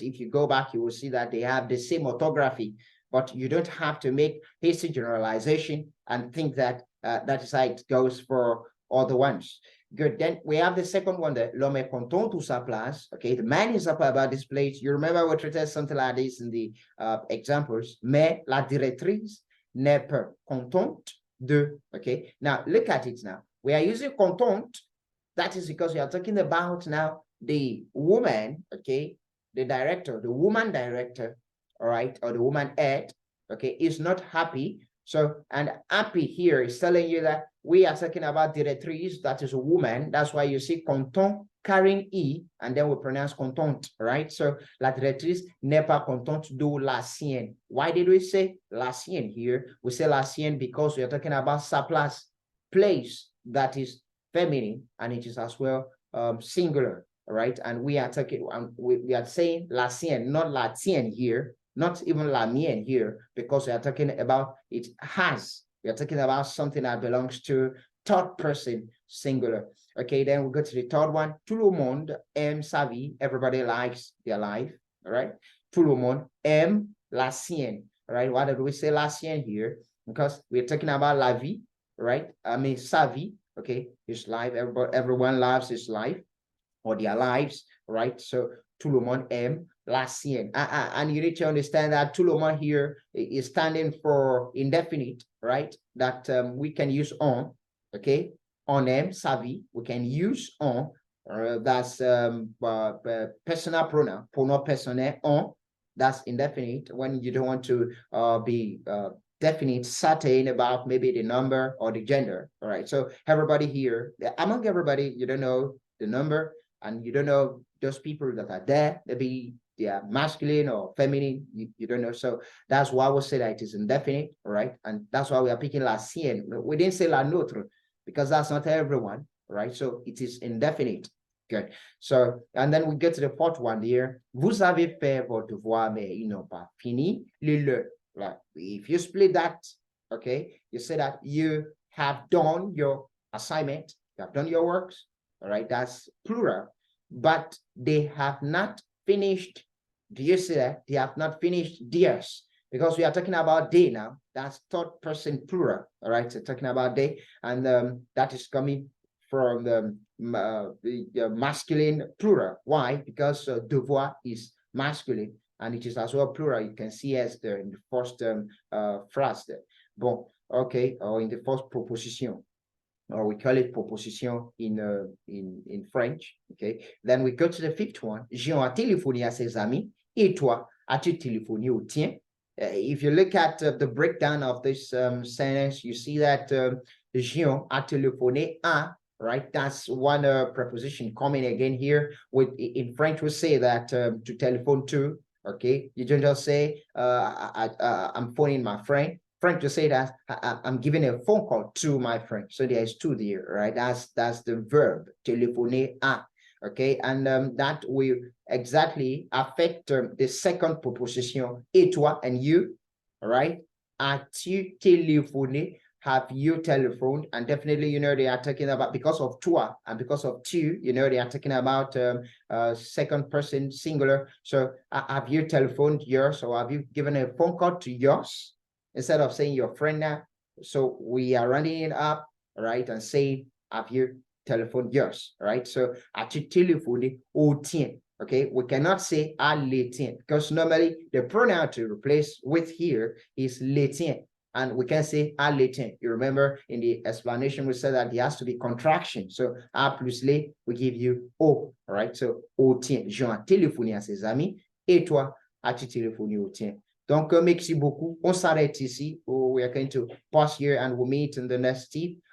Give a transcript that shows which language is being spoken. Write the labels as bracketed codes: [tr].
[en] If you go back, you will see that they have the same orthography, but you don't have to make hasty generalization and think that that is how it goes for other ones. Good. Then we have the second one, the [fr] l'homme est content de sa place. [en] Okay, the man is happy about this place. You remember we treated something like this in the examples. [fr] Mais la directrice n'est pas contente de. [en] Okay, now look at it now. We are using contente. That is because we are talking about now the woman, okay, the director, the woman director, all right, or the woman head, okay, is not happy. So, and happy here is telling you that we are talking about directrice, that is a woman. That's why you see content carrying E, and then we pronounce contente, right? [fr] So, la directrice n'est pas contente de la sienne. [en] Why did we say la sienne here? We say la sienne because we are talking about sa place that is feminine, and it is as well singular, right? And we are talking, we are saying la sienne, not la tienne here, not even la mienne here, because we are talking about it has. We are talking about something that belongs to third person singular. Okay, then we go to the third one. [fr] Tout le monde aime sa vie. [en] Everybody likes their life. All right. [fr] Tout le monde aime la sienne. [en] All right. Why did we say la sienne here? Because we're talking about la vie, right? I mean, sa vie. Okay, his life. Everyone loves his life or their lives, right? [fr] So tout le monde aime la sienne. [en] And you need to understand that tout le monde here is standing for indefinite, right? That we can use on, okay? [fr] on aime, sa vie. [en] We can use on. That's personal pronoun, pronom personnel, on. That's indefinite when you don't want to be definite, certain about maybe the number or the gender. All right. So everybody here, among everybody, you don't know the number and you don't know those people that are there. Maybe they are masculine or feminine. You don't know. So that's why we say that it is indefinite. All right. And that's why we are picking la sienne. We didn't say la nôtre because that's not everyone. Right. So it is indefinite. Okay, so, and then we get to the fourth one here. [fr] Vous avez fait vos devoirs, mais ils n'ont pas fini le. [en] Like, if you split that, okay, you say that you have done your assignment, you have done your works, all right, that's plural, but they have not finished. Do you see that? They have not finished theirs, because we are talking about they now. That's third person plural, all right, so talking about they, and that is coming from the masculine plural. Why? Because devoir is masculine and it is as well plural. You can see as there in the first phrase there. Bon, okay, or in the first proposition, or we call it proposition in French. Okay, then we go to the fifth one. [fr] Jean a téléphoné à ses amis. Et toi, as-tu téléphoné au tien? [en] If you look at the breakdown of this sentence, you see that [fr] Jean a téléphoné à. [en] Right, that's one preposition coming again here. With in French, we say that to telephone to. Okay, you don't just say I'm phoning my friend. French to say that I'm giving a phone call to my friend. So there is two there, right? That's the verb téléphoner à. Okay, and that will exactly affect the second proposition, [fr] et toi [en] and you. All right, [fr] as-tu téléphoné? [en] Have you telephoned? And definitely, you know, they are talking about, because of toi and because of tu, you know, they are talking about second person singular. So have you telephoned yours, or have you given a phone call to yours instead of saying your friend now? So we are running it up, right, and saying, have you telephoned yours, right? [fr] So as-tu téléphoné au tien? [en] Okay, we cannot say à le tien, because normally the pronoun to replace with here is le tien. And we can say à le tien. You remember in the explanation, we said that it has to be contraction. So à plus le, we give you au, all right? So au tien. [fr] Jean a téléphoné à ses amis. Et toi, as-tu téléphoné au tien? Donc, merci beaucoup. On s'arrête ici. [en] We are going to pause here and we'll meet in the next tip.